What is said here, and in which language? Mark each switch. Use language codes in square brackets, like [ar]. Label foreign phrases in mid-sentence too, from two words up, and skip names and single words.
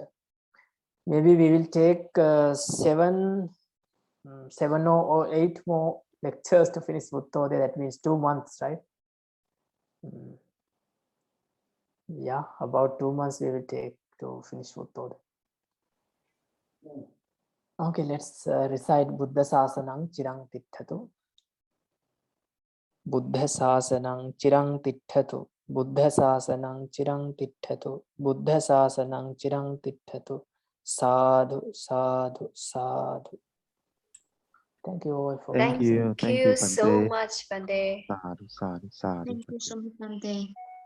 [en] Maybe we will take 7 or 8 more lectures to finish Uttode. That means 2 months, right? Yeah, about 2 months we will take to finish Uttode. Okay, let's recite [pi] Buddha Sasanang Chirang Titthatu. Buddha Sasanang Chirang Titthatu. Buddha Sasanang Chirang Titthatu. Buddha Sasanang Chirang Titthatu. Sadhu, sadhu, sadhu. [en] Thank you all for Thank you. Thank you so Bante. much, Bande. [pi] Sadhu, sadhu, sadhu. [en] Thank you so much, Bante.